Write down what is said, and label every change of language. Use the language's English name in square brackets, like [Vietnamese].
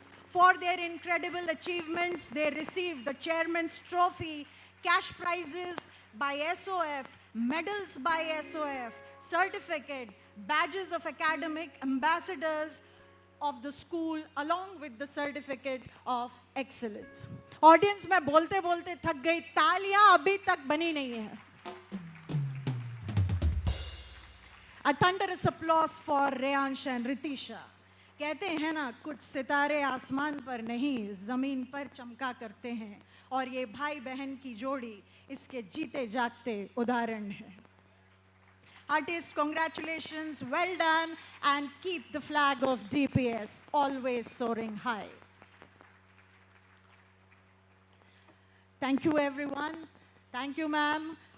[English] For their incredible achievements, they received the Chairman's Trophy, cash prizes by SOF, medals by SOF, certificate, badges of academic ambassadors of the school, along with the certificate of excellence. [Hindi] Audience, मैं बोलते बोलते थक गई, तालियां अभी तक बनी नहीं है. [English] A thunderous applause for Reyansh and Ritisha. [Hindi] कहते हैं ना, कुछ सितारे आसमान पर नहीं जमीन पर चमका करते हैं, और ये भाई बहन की जोड़ी इसके जीते जागते उदाहरण है. [English] Artists, congratulations, well done, and keep the flag of DPS always soaring high. Thank you, everyone. Thank you, ma'am.